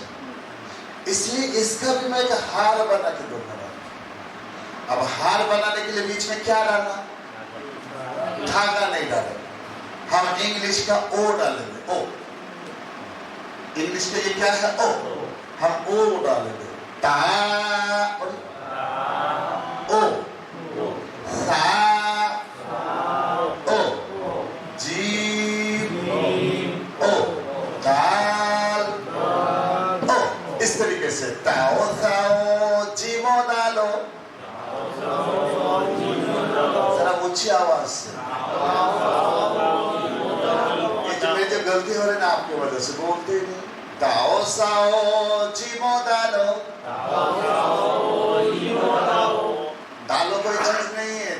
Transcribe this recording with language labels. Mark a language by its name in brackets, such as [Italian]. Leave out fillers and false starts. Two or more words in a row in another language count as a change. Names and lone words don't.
[Urdu] اس لیے اس کا بھی میں ایک ہار بنا کے دوں گا. اب ہار بنانے کے لیے بیچ میں کیا ڈالنا؟ دھاگا نہیں ڈالے. ہم انگلش کا او ڈالیں گے. او انگلش کے لیے کیا ہے؟ او. ہم او ڈالیں گے. تا او سا او جیم او دال او. اس طریقے سے تاؤ ساؤ جیمو ڈالو. ذرا اونچی آواز سے. یہ جو غلطی ہو رہی ہے نا آپ کی وجہ سے بولتے ہی نہیں. تاؤ ساؤ جیمو ڈالو. دالو کوئی چیز نہیں ہے.